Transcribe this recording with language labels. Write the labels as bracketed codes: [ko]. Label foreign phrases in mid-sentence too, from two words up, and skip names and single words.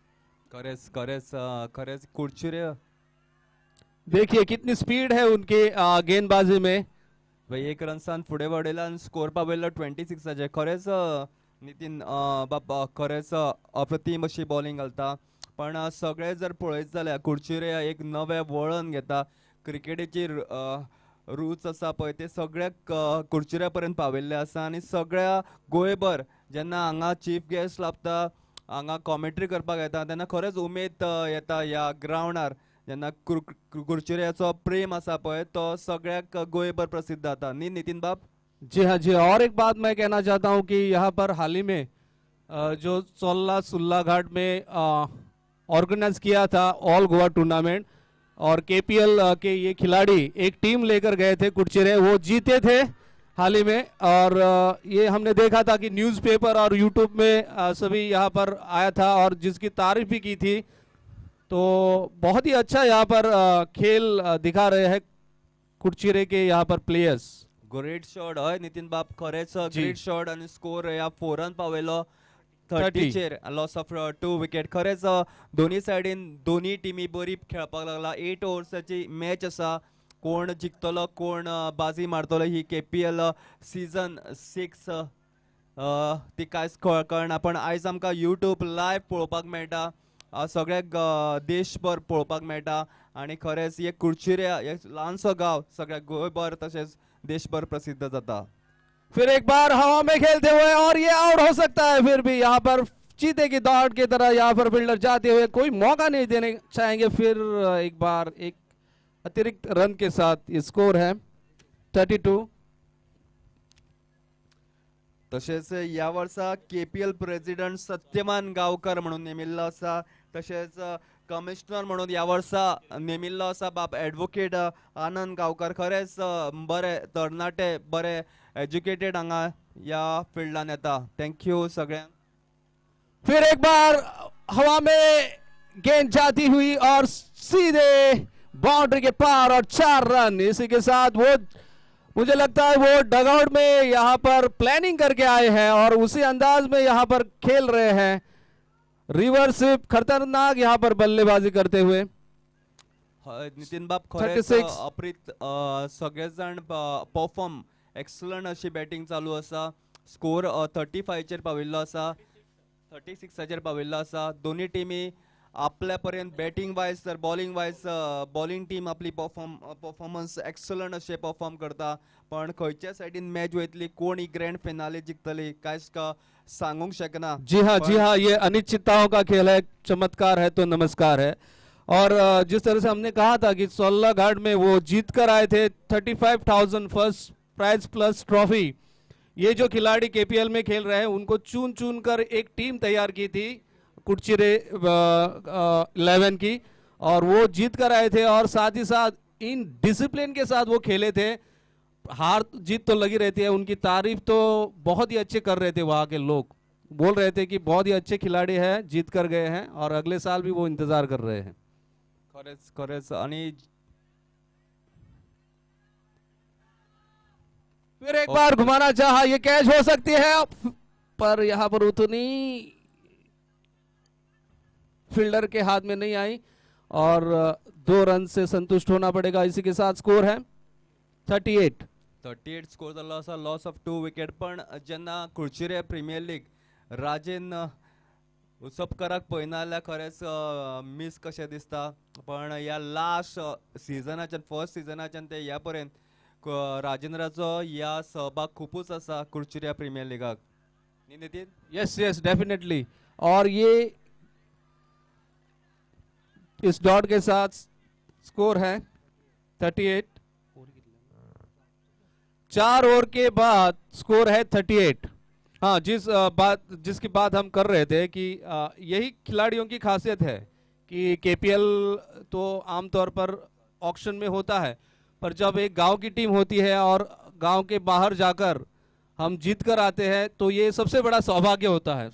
[kok] खरेच कुडचिरे [hi] देखिए कितनी स्पीड है उनके गेंदबाजी में। [kok] भाई 1 रनसान फुडे वडयला आणि स्कोर पावयलो 26 खरेच नितीन बाबा खरेच अप्रतिम अशी बॉलिंग घालता, पण सगळे जर पळयत जाल्यार कुडचिरे एक नवे वळण घेता। क्रिकेटीची रूच आसा पळय ते सगळ्या कुडचिऱ्या पर्यंत पाविल्ले आसा आणि सगळ्या गोंयभर जेन्ना हांगा [en] chief guest [kok] लाभता, हांगा कॉमेंट्री करपाक येता तेन्ना खरेच उमेद येता ह्या ग्राउंडार। जेन्ना कुडचिऱ्याचो प्रेम आसा पळय तो सगळ्याक गोंयभर प्रसिद्ध जाता न्ही नितीन बाब। [hi] जी हाँ जी। और एक बात मैं कहना चाहता हूँ कि यहाँ पर हाल ही में जो सोल्ला सुल्ला घाट में ऑर्गेनाइज किया था [en] all Goa tournament [hi] और केपीएल के ये खिलाड़ी एक टीम लेकर गए थे कुडचिरे, वो जीते थे हाल ही में। और ये हमने देखा था कि न्यूज़पेपर और यूट्यूब में सभी यहाँ पर आया था और जिसकी तारीफ भी की थी। तो बहुत ही अच्छा यहाँ पर खेल दिखा रहे हैं कुडचिरे के यहाँ पर प्लेयर्स। [en] great shot [kok] हय नितीन बाब, खरेच [en] great shot [kok] आणि स्कोर या 4 पावयलो 30 चेर [en] loss of 2 wicket. [kok] खरेच दोन्ही साइडीन दोन्ही टीमी बरी खेळपाक लागला। 8 ओव्हर्साची मॅच आसा, कोण जिखतलो कोण बाजी मारतलो ही केपीएल सीझन 6 ती कांयच कळना, पण आयज आमकां यूट्यूब लायव्ह पळोवपाक मेळटा, सगळ्याक देशभर पळोवपाक मेळटा आणि खरेच हे कुडचिऱ्या हे ल्हानसो गांव सगळ्या गोंयभर तशेंच देशभर प्रसिद्ध जाता। [hi] फिर एक बार हवा में खेलते हुए और ये आउट हो सकता है, फिर भी यहाँ पर चीते की दौड़ की तरह यहाँ पर फील्डर जाते हुए कोई मौका नहीं देने चाहेंगे। फिर एक बार एक अतिरिक्त रन के साथ ये स्कोर है 32। [kok] तसेच या वर्सा केपीएल प्रेसिडेंट सत्यमान गावकर म्हणून नेमिल्लो आसा, तसेच कमिशनर म्हणून या वर्सा नेमिल्लो आसा बाब एडवोकेट आनंद गावकर। खरेच बरे तरणाटे बरे एज्युकेटेड हांगा या फील्डान येता। थँक्यू सगळ्यांक। [hi] फिर एक बार हवा में गेंद जाती हुई और सीधे बाउंड्री के पार और 4 रन। इसी के साथ वो मुझे लगता है वो डगआउट में यहाँ पर प्लानिंग करके आए हैं और उसी अंदाज में यहाँ पर खेल रहे हैं। रिवर्स खतरनाक यहाँ पर बल्लेबाजी करते हुए। [kok] नितीन बाब खरेच 36 अप्रीत सगळे जण [en] perform excellent [kok] अशी बॅटिंग चालू आसा। स्कोर 35 चेर पाविल्लो आसा, 36 चेर पाविल्लो आसा। दोन्ही टीमी आपल्या पर्यंत [en] batting wise [kok] तर [en] bowling wise bowling team [kok] आपली [en] performance excellent [kok] अशें परफॉर्म करता, पण खंयच्या सायडीन मॅच वयतली कोण ही [en] grand finale [kok] जिखतली कांयच सांगूंक शकना। [hi] जी हाँ, ये अनिश्चितताओं का खेल है, चमत्कार है तो नमस्कार है। और जिस तरह से हमने कहा था कि 16 घाट में वो जीत कर आए थे 35,000 [en] first prize plus trophy. [hi] ये जो खिलाड़ी केपीएल में खेल रहे हैं उनको चुन चुन कर एक टीम तैयार की थी कुडचिरे 11 की, और वो जीत कर आए थे। और साथ ही साथ [en] in discipline [hi] के साथ वो खेले थे। हार जीत तो लगी रहती है, उनकी तारीफ तो बहुत ही अच्छे कर रहे थे। वहाँ के लोग बोल रहे थे कि बहुत ही अच्छे खिलाड़ी हैं, जीत कर गए हैं और अगले साल भी वो इंतजार कर रहे हैं। [kok] खरेच आणि [hi] फिर एक बार घुमाना चाहा, ये कैच हो सकती है पर यहां पर उतनी फील्डर के हाथ में नहीं आई और 2 रन से संतुष्ट होना पड़ेगा। इसी के साथ स्कोर है 38 [kok] स्कोर झाला असा, [en] loss of 2 wicket. [kok] पण जेन्ना कुडचिरे प्रीमियर लीग राजेन उसपकाराक पळयना जाल्यार खरेंच मिस कशें दिसता। पण ह्या लास्ट सिजनाच्यान फर्स्ट सिजनाच्यान ते ह्या पर्यंत राजेंद्राचो ह्या सहभाग खूपच आसा कुडचिरे प्रीमियर लीगाक, न्ही नितीन? [en] yes yes definitely. [hi] और ये इस डॉट के साथ स्कोर है 38। 4 ओवर के बाद स्कोर है 38। हाँ, जिसकी बात हम कर रहे थे कि यही खिलाड़ियों की खासियत है कि केपीएल तो आमतौर पर ऑक्शन में होता है, पर जब एक गांव की टीम होती है और गांव के बाहर जाकर हम जीत कर आते हैं तो ये सबसे बड़ा सौभाग्य होता है।